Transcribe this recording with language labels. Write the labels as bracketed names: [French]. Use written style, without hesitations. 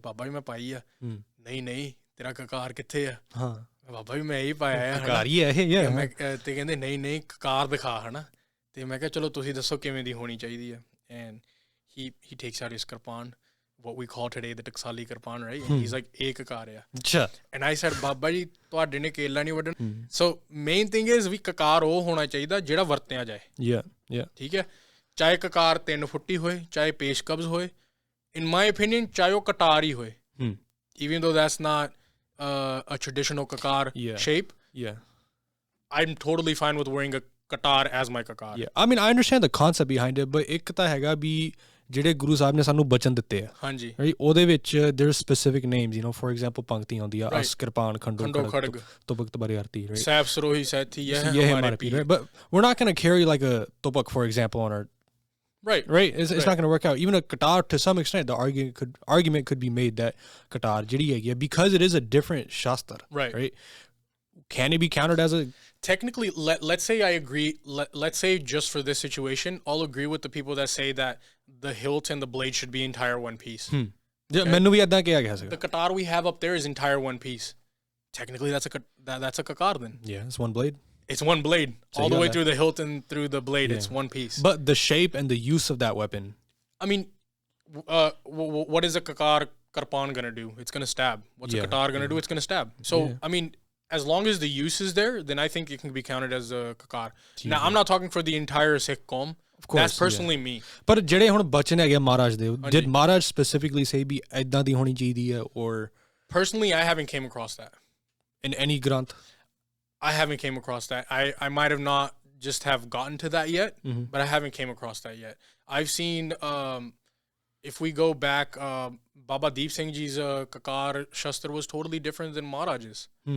[Punjabi] Baba ji, main pai hai. Nahi, tera kakar kithe hai? ਹਾਂ. ਬਾਬਾ ਵੀ ਮੈਂ ਹੀ ਪਾਇਆ ਹੈ. ਘਰ ਹੀ ਹੈ ਇਹ. ਮੈਂ ਤੇ ਕਹਿੰਦੇ ਨਹੀਂ ਕਾਰ ਦਿਖਾ ਹਨਾ. ਤੇ ਮੈਂ ਕਿਹਾ ਚਲੋ ਤੁਸੀਂ ਦੱਸੋ ਕਿਵੇਂ ਦੀ ਹੋਣੀ ਚਾਹੀਦੀ ਹੈ. [English] And he takes out his kirpan, what we call today the Taksali kirpan, right? And he's like, [Punjabi] ਇੱਕ ਕਾਰ ਆ. ਅੱਛਾ. [English] And I said, [Punjabi] Baba ji ਤੁਹਾਡੇ ਨੇ ਕੇਲਾ ਨਹੀਂ ਵੱਢਣਾ. [English] So main thing is [Punjabi] ਵੀ ਕਕਾਰ ਉਹ ਹੋਣਾ ਚਾਹੀਦਾ ਜਿਹੜਾ ਵਰਤਿਆ ਜਾਏ. [English] Yeah. [Punjabi] ਠੀਕ ਹੈ. ਚਾਹੇ ਕਕਾਰ 3 ਫੁੱਟੀ ਹੋਏ, ਚਾਹੇ ਪੇਸ਼ ਕਬਜ਼ ਹੋਏ. [English] In my opinion, [Punjabi] ਚਾਹੇ ਉਹ ਕਟਾਰ ਹੀ ਹੋਏ. [English] Even though that's not a traditional kakar shape. Yeah. I'm totally fine with wearing a katar as my kakar. Yeah. I mean, I understand the concept behind it, but [Punjabi] ਇੱਕ ਤਾਂ ਹੈਗਾ ਵੀ ਜਿਹੜੇ ਗੁਰੂ ਸਾਹਿਬ ਨੇ ਸਾਨੂੰ ਬਚਨ ਦਿੱਤੇ ਆ. ਹਾਂਜੀ. [English] Right? [Punjabi] ਉਹਦੇ ਵਿੱਚ [English] there's specific names, you know, for example, [Punjabi] ਪੰਕਤੀ ਆਉਂਦੀ ਆ, ਅਸ ਕਿਰਪਾਨ ਖੰਡੋ ਖੜਗ ਤੁਪਕ ਤਬਾਰੀ ਆਰਤੀ, right? ਸਾਹਿਬ ਸਰੋਹੀ ਸੈਥੀ ਇਹ ਹਮਾਰੇ ਪੀਰ. Right? [English] But we're not going to carry like a tupak, for example, on our... Right. It's not going to work out. Even a qatar, to some extent, the argument could be made that [Punjabi] qatar jidi hai, [English] because it is a different shastra. Right. Can it be counted as a... Technically, let's say I agree. Let's say just for this situation, I'll agree with the people that say that the hilt and the blade should be entire one piece. [Punjabi] ਮੈਨੂੰ ਵੀ ਏਦਾਂ ਕਿਹਾ ਗਿਆ ਸੀਗਾ. [English] The qatar we have up there is entire one piece. technically that's a kakar then. Yeah, it's one blade. It's one blade So all you the way got through the hilt and through the blade. Yeah. It's one piece. But the shape and the use of that weapon. I mean, what is a kakar karpan gonna do? It's gonna stab. What's Yeah. a katar gonna do? It's gonna stab. So Yeah. I mean, as long as the use is there, then I think it can be counted as a kakar. Now I'm not talking for the entire Sikh Qawm. Of course, That's personally me. [Punjabi] ਪਰ ਜਿਹੜੇ ਹੁਣ ਬਚਨ ਹੈਗੇ ਮਹਾਰਾਜ ਦੇ did Maharaj specifically say ਵੀ ਇਦਾਂ ਦੀ ਹੋਣੀ ਚਾਹੀਦੀ ਹੈ or [English] Personally, I haven't came across that. in any granth? I haven't came across that. I might have not just have gotten to that yet, but I haven't came across that yet. I've seen if we go back, Baba Deep Singh Ji's kakar shastra was totally different than Maharaj's.